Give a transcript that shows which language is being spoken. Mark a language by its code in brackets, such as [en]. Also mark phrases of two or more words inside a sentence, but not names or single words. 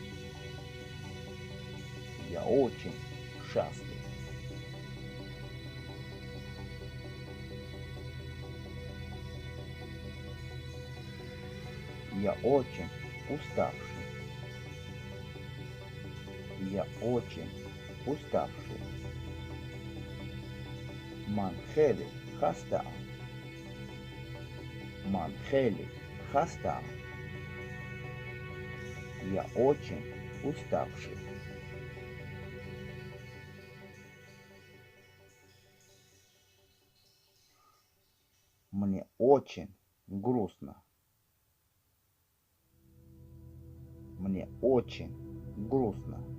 [ru] Я очень счастлив. Я очень уставший. Я очень уставший. [tg] Манхели хаста. Манхели хаста. [ru] Я очень уставший. Мне очень грустно. Мне очень грустно.